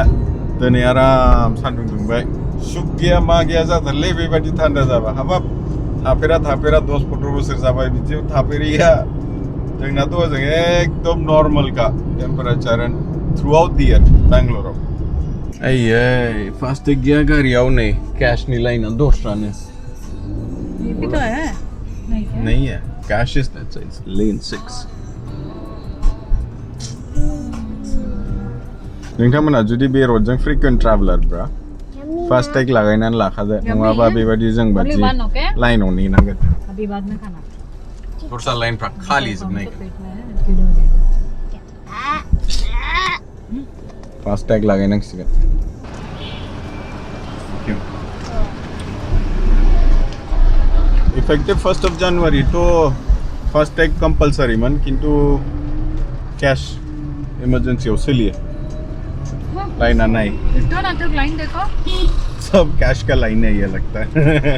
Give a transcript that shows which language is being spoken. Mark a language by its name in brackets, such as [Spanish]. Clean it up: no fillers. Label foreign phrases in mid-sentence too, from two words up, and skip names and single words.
[Bodo] दिनै आराम सान्दुं दुंबाय सुख गैया मा गैया जाथारलै बेबायदि थान्दा जाबा। हाबाब थाफेरा 10-15 बोसोर जाबाय बिदियाव थाफेरैया। जोंनाथ' ओजों एकदम नर्मेलखा टेम्पारेचार [English] throughout the year [Bodo] बेंगलराव। आयै फास्टेग गैया गारियाव नै कैशनि लाइना दस्रानो। [Hindi] ये भी तो है नहीं है [English] cash is that side lane 6. [Bodo] नोंथांमोना जुदि बे रडजों फ्रिक्वेन्ट ट्राभेलार ब्रा फास्टेग लागायनानै लाखादो नङाबा बेबायदि जों बादि लाइनाव नेनांगोन। [Hindi] अभी बाद में खाना [Bodo] दस्रा लाइनफ्रा खालि जोबनाय। फास्टेग लागायनांसिगोन। [Hindi] इफेक्टिव 1 जानुवारि तो फास्टेग कंपलसरी मन किंतु [English] cash emergency [Hindi] सोलिए लाइन आना है। लाइन देखो सब कैश का लाइन है ये लगता है।